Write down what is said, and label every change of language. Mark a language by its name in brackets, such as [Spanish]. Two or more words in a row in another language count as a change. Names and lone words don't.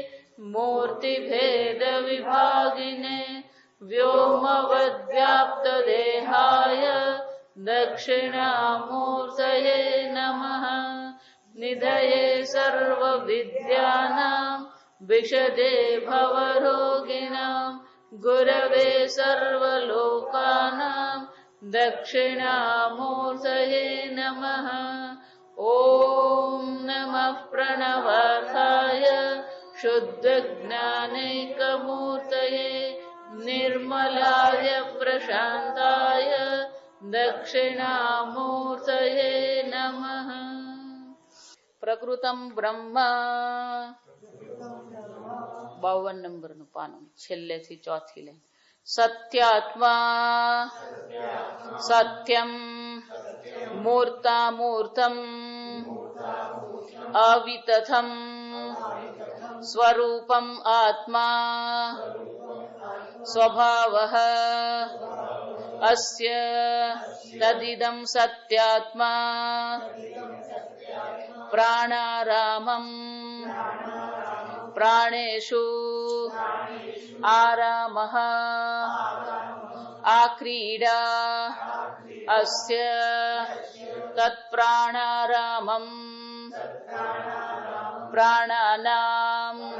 [Sanskrit] मूर्तिभेदविभागिने व्योमवद्व्याप्तदेहाय दक्षिणामूर्तये नमः निधये सर्वविद्यानां विशदे भवरोगिणां गुरवे सर्वलोकानां दक्षिणामूर्तये नमः ॐ नमः प्रणवार्थाय शुद्धज्ञानैकमूर्तये निर्मलाय प्रशान्ताय दक्षिणामूर्तये नमः प्रकृतम ब्रह्म [Gujarati] 52 નંબરનું પાનું છેલ્લેથી ચોથી લાઈન [Sanskrit] सत्यात्मा सत्यम मूर्तामूर्तम अवितथम स्वरूपम आत्मा स्वभावः अस्य तदिदं सत्यात्मा प्राणारामं प्राणेषु आरामः आक्रीडा अस्य तत्प्राणारामं प्राणानां